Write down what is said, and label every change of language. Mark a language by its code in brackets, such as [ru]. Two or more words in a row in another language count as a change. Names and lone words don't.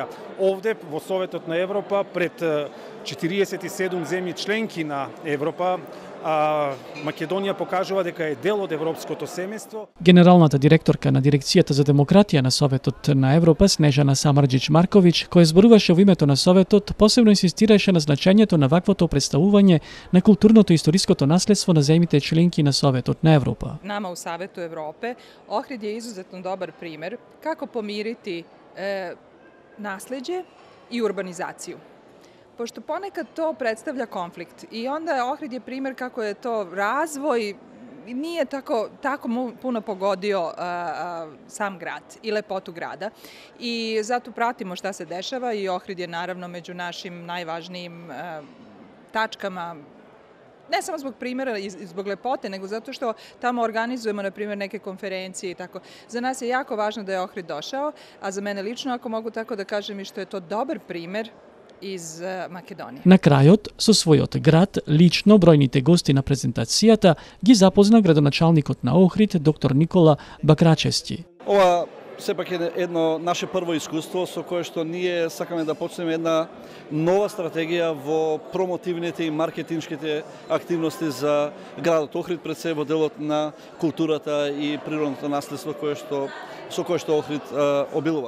[mk] Овде во Советот на Европа пред 47 земји членки на Европа, Македонија покажува дека е дел од европското семејство. Генералната директорка на Дирекцијата за демократија на Советот на Европа, Снежана Самарџич-Марковиќ, која зборуваше во името на Советот, посебно инсистираше на значењето на ваквото представување на културното и историското наследство на земјите членки на Советот на Европа. [sr] Nama u Savetu Evrope Ohrid je izuzetno dobar primer kako pomiriti nasleđe i urbanizaciju. Pošto ponekad to predstavlja konflikt i onda Ohrid je primer kako je to razvoj nije tako puno pogodio sam grad i lepotu grada i zato pratimo šta se dešava i Ohrid je naravno među našim najvažnijim tačkama, ne samo zbog primjera i zbog lepote, nego zato što tamo organizujemo, na primjer, neke konferencije i tako. Za nas je jako važno da je Ohrid došao, a za mene lično, ako mogu tako da kažem, i što je to dobar primer iz Македонија. [mk] На крајот, со својот град, лично бројните гости на презентацијата ги запозна градоначалникот на Охрид, доктор Никола Бакрачести. Ова сепак е едно наше прво искуство со кое што ние сакаме да почнеме една нова стратегија во промотивните и маркетиншките активности за градот Охрид, пред се во делот на културата и природното наследство со кое што Охрид обилува.